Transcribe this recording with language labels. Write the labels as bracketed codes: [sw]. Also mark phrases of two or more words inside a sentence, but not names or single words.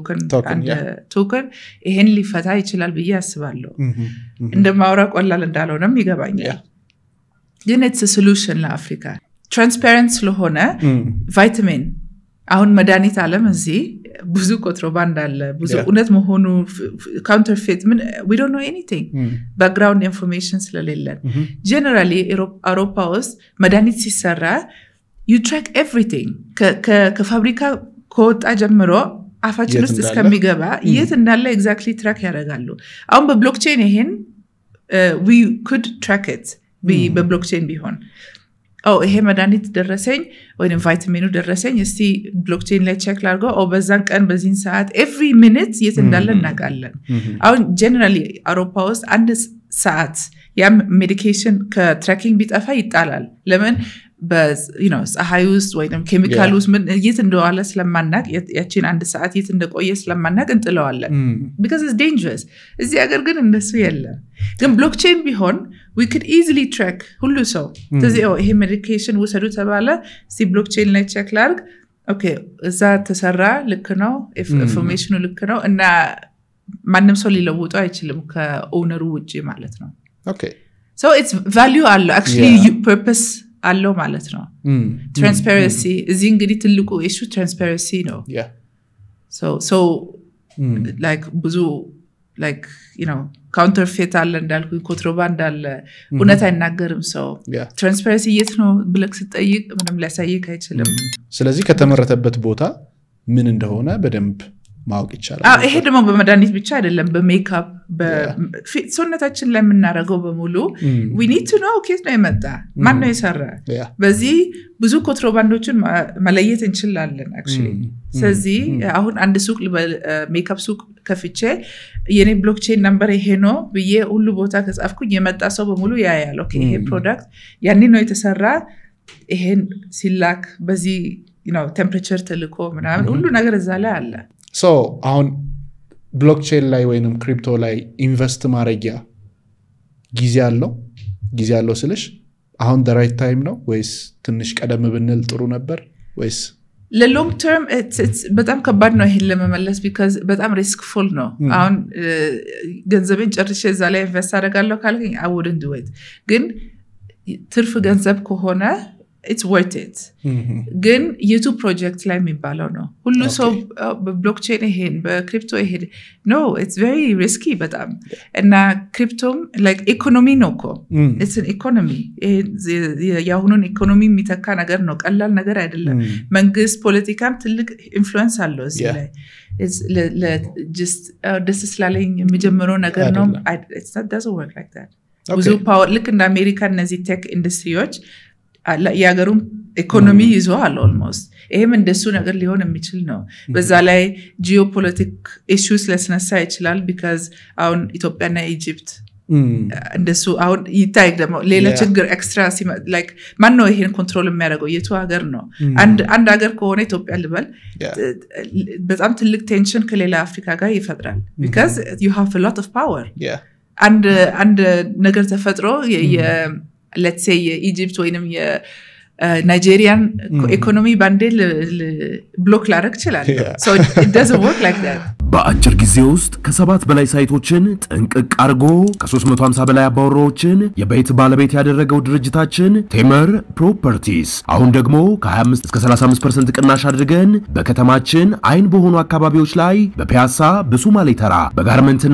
[am] ቶከን ይሄን ሊፈታ ይችላል ብዬ አስባለሁ እንደማውራ ቆላል እንዳልሆነም ይገባኛል ግን [en] it's a solution [am] ለአፍሪካ transparent ስለሆነ ቫይታሚን አሁን መድኃኒት ዓለም እዚህ ብዙ ኮንትሮባንድ አለ ብዙ እውነት መሆኑ [en] counterfeit we don't know anything background information [am] ስለሌለን generally አውሮፓ ውስጥ መድኃኒት ሲሰራ you [en] track everything [am] ከፋብሪካ ከወጣ ጀምሮ አፋችን ውስጥ እስከሚገባ የት እንዳለ [en] exactly track [am] ያደርጋሉ አሁን በብሎክቼን ይሄን [en] we could track it [am] በብሎክቼን ቢሆን ይሄ መድኃኒት ደረሰኝ ወይም ቫይታሚኑ ደረሰኝ እስቲ ብሎክቼን ላይ ቼክ ላድርገው በዛን ቀን በዚህን ሰዓት [en] every minute [am] የት እንዳለ እናውቃለን አሁን generally አውሮፓ ውስጥ አንድ ሰዓት ያም ሜዲኬሽን ከትራኪንግ ቢጠፋ ይጣላል ለምን ፀሐይ ውስጥ ወይም ኬሚካል ውስጥ ምን የት እንደዋለ ስለማናቅ ያቺን አንድ ሰዓት የት እንደቆየ ስለማናቅ እንጥለዋለን [en] because it's dangerous [am] እዚህ ሀገር ግን እንደሱ የለም ግን ብሎክቼን ቢሆን [en] we could easily track [am] ሁሉ ሰው ስለዚህ ይሄ ሜዲኬሽን ወሰዱ ተባለ ሲ ብሎክቼን ላይ ቼክ ላድርግ ኦኬ እዛ ተሰራ ልክ ነው ኢንፎርሜሽኑ ልክ ነው እና ማንም ሰው ሊለውጠው አይችልም ከኦነሩ ውጪ ማለት ነው okay [en] so it's value [am] አለው actually purpose አለው ማለት ነው transparency እዚህ እንግዲህ ትልቁ [en] issue transparency [am] ነው [en] so like [am] ብዙ [en] like counterfeit [am] አለ እንዳልኩ ኮንትሮባንድ አለ እውነት አይናገርም ሰው transparency የት ነው ብለክ ስጠይቅ ምንም ሊያሳይክ አይችልም ስለዚህ ከተመረተበት ቦታ ምን እንደሆነ በደንብ ማወቅ ይቻላል ይሄ ደግሞ በመድኃኒት ብቻ አይደለም በሜካፕ በሰውነታችን ላይ የምናደርገው በሙሉ [en] we need to know [am] ኬት ነው የመጣ ማን ነው የሰራ በዚህ ብዙ ኮንትሮባንዶችን መለየት እንችላለን actually ስለዚህ አሁን አንድ ሱቅ ሜካፕ ሱቅ ከፍቼ የኔ [en] blockchain number [am] ይሄ ነው ብዬ ሁሉ ቦታ ከጻፍኩኝ የመጣ ሰው በሙሉ ያያል ኦኬ ይሄ ፕሮዳክት ያኔ ነው የተሰራ ይሄን ሲላክ በዚህ ቴምፕሬቸር ተልኮ ምናምን ሁሉ ነገር እዛ ላይ አለ so አሁን ብሎክቼን ላይ ወይንም ክሪፕቶ ላይ ኢንቨስት ማድረጊያ ጊዜ አለው ስልሽ አሁን [en] the right time [am] ነው ወይስ ትንሽ ቀደም ብንል ጥሩ ነበር ወይስ ለሎንግ ተርም በጣም ከባድ ነው ይሄን ለመመለስ because በጣም ሪስክፉል ነው አሁን ገንዘብን ጨርሼ እዛ ላይ ኢንቨስት አደርጋለሁ ካልከኝ [en] I wouldn't do it [am] ግን ትርፍ ገንዘብ ከሆነ [en] it's worth it [am] ግን የቱ ፕሮጀክት ላይ የሚባለው ነው ሁሉ ሰው በብሎክቼን ይሄን በክሪፕቶ ይሄን [en] no it's very risky [am] በጣም እና ክሪፕቶም like ኢኮኖሚ ነው እኮ [en] it's an economy [am] ያሁኑን ኢኮኖሚ የሚተካ ነገር ነው ቀላል ነገር አይደለም መንግስት ፖለቲካም ትልቅ ኢንፍሉዌንስ አለው እዚህ ላይ [en] just this is [am] ስላለኝ የሚጀምረው ነገር ነው [en] it doesn't work like that [am] ብዙ ፓወር ልክ እንደ አሜሪካ እነዚህ ቴክ ኢንዱስትሪዎች ያገሩም ኢኮኖሚ ይዟል almost ይሄም እንደሱ ነገር ሊሆን የሚችል ነው በዛ ላይ [en] geopolitic issues [am] ለስነሳ ይችላል because አሁን ኢትዮጵያና ኢጂፕት እንደሱ አሁን ይታይ ደግሞ ሌላ ችግር ኤክስትራ like ማን ነው ይሄን ኮንትሮል የሚያደርገው የቱ ሀገር ነው አንድ ሀገር ከሆነ ኢትዮጵያ ልበል በጣም ትልቅ ቴንሽን ከሌላ አፍሪካ ጋር ይፈጥራል [en] because you have a lot of power [am] አንድ ነገር ተፈጥሮ [en] let's say Egypt [am] ወይንም የናይጄሪያን ኢኮኖሚ ባንዴ ብሎክ ላደርግ ይችላል [en] so it doesn't work like that [am] በአጭር ጊዜ ውስጥ ከ7 በላይ ሳይቶችን ጥንቅቅ አርጎ ከ350 በላይ አባወራዎችን የቤት ባለቤት ያደረገው ድርጅታችን ቴመር ፕሮፐርቲስ አሁን ደግሞ ከ25 እስከ 35% ቅናሽ አድርገን በከተማችን አይን በሆኑ አካባቢዎች ላይ በፒያሳ በሶማሌ ተራ በጋርመንትና